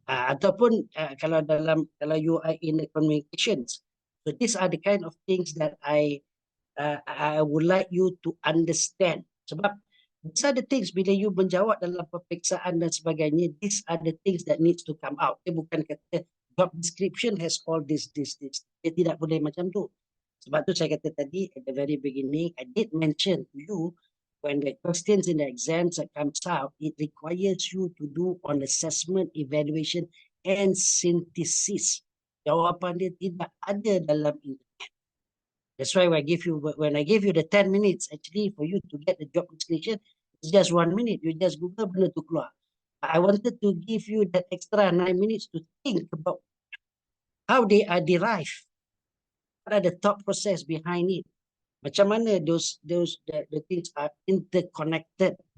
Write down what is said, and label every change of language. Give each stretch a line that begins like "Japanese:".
English: Ataupun kalau you are in the communications. So these are the kind of things that I would like you to understand. Sebab these are the things
Malay: bila you menjawab dalam peperiksaan dan sebagainya,
English: these are the things that needs to come out.
Malay: Dia bukan kata
English: job description has all this.
Malay: Dia tidak boleh macam tu. Sebab tu saya kata tadi
English: at the very beginning, I did mention to you when the questions in the exams that comes out, it requires you to do on assessment, evaluation and synthesis.
Malay: Jawapan dia tidak ada dalam internet.
English: That's why when I give you the 10 minutes actually for you to get the job description, it's just 1 minute. You just Google
Malay: benda tu keluar.
English: I wanted to give you that extra 9 minutes to think about how they are derived. What are the thought process behind it?
Malay: Macam mana
English: the things are interconnected.